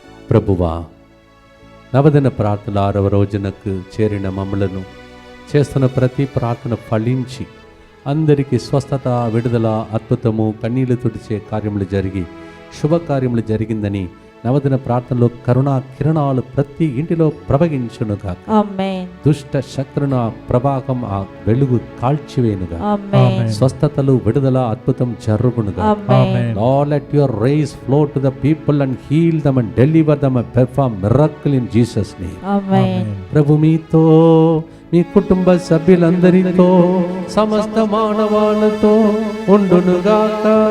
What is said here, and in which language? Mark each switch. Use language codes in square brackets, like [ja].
[te] ప్రభువా, నవదిన ప్రార్థన 6వ రోజునకు చేరిన మమ్మలను చేస్తున్న ప్రతి ప్రార్థన ఫలించి అందరికీ స్వస్థత, విడుదల, అద్భుతము, కన్నీళ్లు తుడిచే కార్యములు జరిగి శుభకార్యములు జరిగిందని నవదిన ప్రార్థనలో కరుణా కిరణాలు ప్రతి ఇంటిలో ప్రవహించునుగా. ఆమేన్. దుష్ట శక్తులను ఆ ప్రభావం, ఆ వెలుగు కాల్చివేనుగా. ఆమేన్. స్వస్థతలు, విడుదల, అద్భుతం జరుగునుగా. ఆమేన్. [en] Lord, let your rays flow to the people and heal them and deliver them and perform miracle in Jesus' name. [te] ఆమేన్. ప్రభు మీతో, మీ కుటుంబ సభ్యులందరితో, సమస్త మానవాళ్ళతో ఉండునుగాక.